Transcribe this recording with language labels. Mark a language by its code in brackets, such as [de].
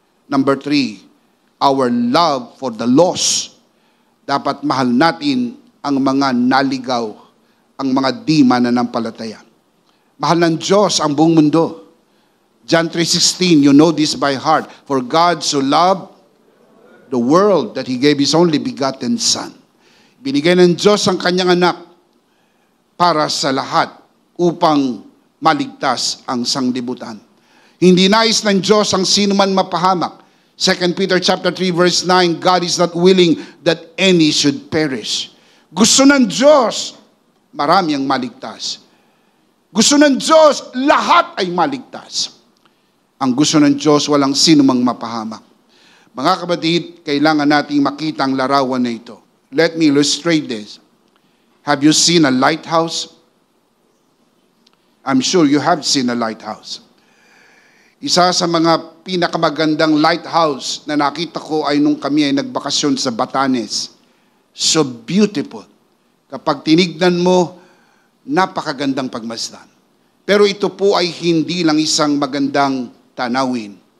[en] Number 3, our love for the lost. [tl] Dapat mahal natin ang mga naligaw, ang mga di mananampalataya. Mahal ng Diyos ang buong mundo. [en] John 3:16, you know this by heart. For God so loved the world that He gave His only begotten Son. [tl] Binigay ng Diyos ang kanyang anak para sa lahat upang maligtas ang sanglibutan. Hindi nais ng Diyos ang sino man mapahamak. [en] 2 Peter chapter 3 verse 9, God is not willing that any should perish. [tl] Gusto ng Diyos, marami ang maligtas. Gusto ng Diyos, lahat ay maligtas. Ang gusto ng Diyos, walang sino mang mapahamak. Mga kapatid, kailangan nating makita ang larawan na ito. [en] Let me illustrate this. Have you seen a lighthouse? I'm sure you have seen a lighthouse. [tl] Isa sa mga pinakamagandang lighthouse na nakita ko ay nung kami ay nagbakasyon sa Batanes. [en] So beautiful. [tl] Kapag tinignan mo, napakagandang pagmasdan. Pero ito po ay hindi lang isang magandang tanawin.